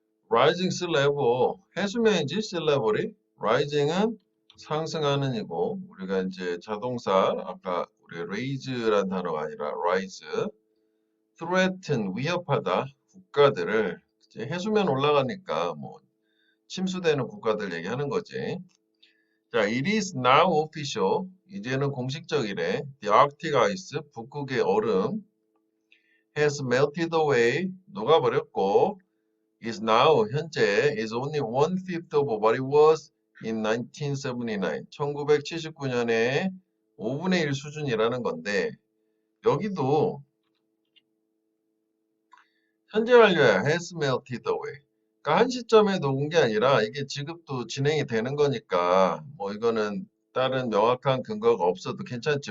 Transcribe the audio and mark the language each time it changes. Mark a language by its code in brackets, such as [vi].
[en] Rising sea level. [ko] 해수면이지, sea level이. Rising은 상승하는 이고, 우리가 이제 자동사, 아까 우리 raise란 단어가 아니라 rise. threaten, 위협하다. 국가들을, 이제 해수면 올라가니까 뭐, 침수되는 국가들 얘기하는 거지. [en] 자, it is now official. [ko] 이제는 공식적이래. [en] The Arctic ice, [ko] 북극의 얼음, [en] has melted away. [ko] 녹아버렸고, [en] is now, 현재, is only one-fifth of what it was in 1979. [ko] 1979년에 5분의 1 수준이라는 건데, 여기도 현재 완료야. [en] has melted away. [ko] 그러니까 한 시점에 녹은 게 아니라 이게 지금도 진행이 되는 거니까 뭐 이거는 다른 명확한 근거가 없어도 괜찮지.